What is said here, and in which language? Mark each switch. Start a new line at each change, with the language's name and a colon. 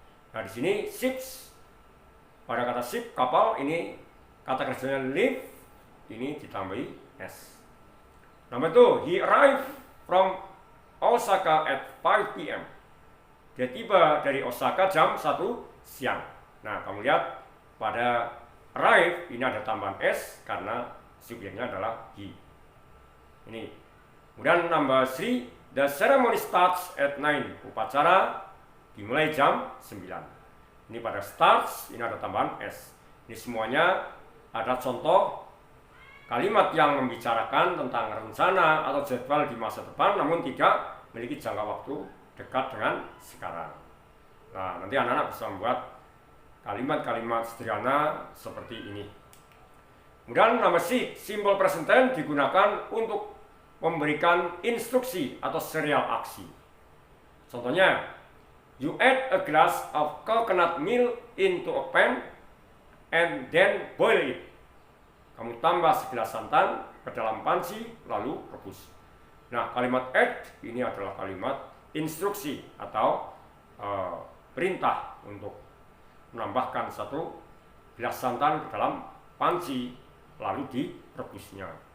Indonesian: Nah, di sini ships, pada kata ship, kapal, ini kata kerjanya leave, ini ditambahi s. Nomor 2,
English: he arrived from Osaka at 5 p.m.
Indonesian: Dia tiba dari Osaka jam 1 siang. Nah, kamu lihat pada arrive ini ada tambahan s karena subjeknya adalah he. Ini.
English: Kemudian number 3, the ceremony starts at 9.
Indonesian: Upacara dimulai jam 9. Ini pada starts ini ada tambahan s. Ini semuanya ada contoh kalimat yang membicarakan tentang rencana atau jadwal di masa depan namun tidak memiliki jangka waktu dekat dengan sekarang. Nah, nanti anak-anak bisa membuat kalimat-kalimat sederhana seperti ini. Kemudian nomor 6, simple present tense digunakan untuk memberikan instruksi atau serial aksi.
English: Contohnya, you add a glass of coconut milk into a pan and then boil it.
Indonesian: Kamu tambah segelas santan ke dalam panci lalu rebus. Nah, kalimat add ini adalah kalimat instruksi atau perintah untuk menambahkan 1 gelas santan ke dalam panci lalu direbusnya.